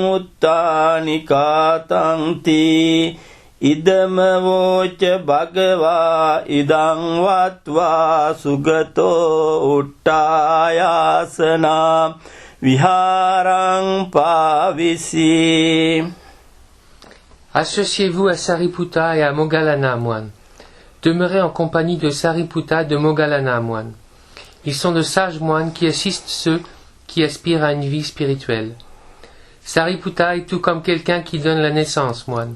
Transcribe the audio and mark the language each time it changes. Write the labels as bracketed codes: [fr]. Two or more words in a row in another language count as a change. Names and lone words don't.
[pi] උත්තානිකාතංති ඉදම වෝච භගවා ඉදං වත්වා සුගතෝ උට්ටායාසනා විහාරං පාවිසී. [fr] Associez-vous à Sariputta et à Moggallana, moine. Demeurez en compagnie de Sariputta de Moggallana, moine. Ils sont de sages moines qui assistent ceux qui aspirent à une vie spirituelle. Sariputta est tout comme quelqu'un qui donne la naissance, moine.